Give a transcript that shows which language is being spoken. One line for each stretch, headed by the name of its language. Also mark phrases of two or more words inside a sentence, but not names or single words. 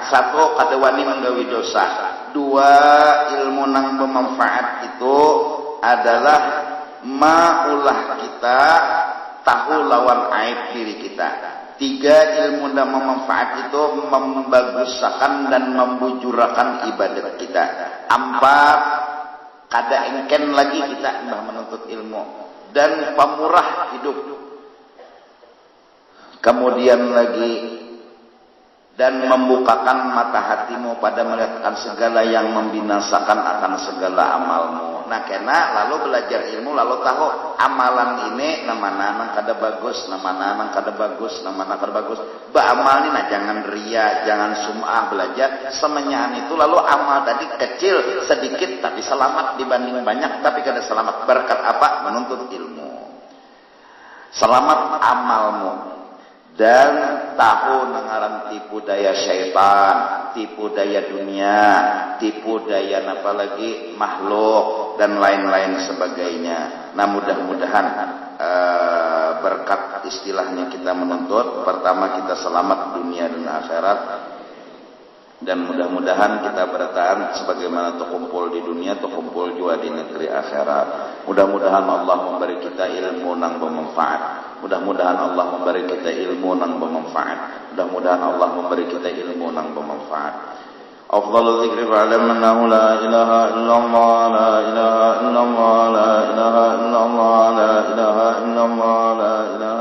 Banjar: 1 kada wani menggawi dosa. 2 ilmu nang bermanfaat itu adalah maulah kita tahu lawan aib diri kita. 3 ilmu nang bermanfaat itu membaguskan dan membujurakan ibadat kita. 4 kada engken lagi kita menuntut ilmu dan pemurah hidup.
Indonesian: Kemudian lagi dan membukakan mata hatimu pada melihatkan segala yang membinasakan akan segala amalmu.
Banjar: Nah kena lalu belajar ilmu lalu tahu amalan ini namana nang kada bagus, namana nang kada bagus, namana kada bagus. Beramal ini nah jangan ria, jangan sum'ah belajar semenyaan itu lalu amal tadi kecil sedikit tapi selamat dibanding banyak tapi kada selamat berkat apa? Menuntut ilmu. Selamat amalmu. dan tahu nangaran tipu daya syaitan, tipu daya dunia, tipu daya apalagi makhluk dan lain-lain sebagainya.
Indonesian: Nah, mudah-mudahan berkat istilahnya kita menuntut, pertama kita selamat dunia dan akhirat, dan mudah-mudahan kita bertahan sebagaimana terkumpul di dunia terkumpul juga di negeri akhirat. Mudah-mudahan Allah memberi kita ilmu yang bermanfaat. Mudah-mudahan Allah memberi kita ilmu yang bermanfaat. Mudah-mudahan Allah memberi kita ilmu yang bermanfaat.
Arabic: أفضل الذكر فاعلم أنه لا إله إلا الله، لا إله إلا الله، لا إله إلا الله، لا إله إلا الله، لا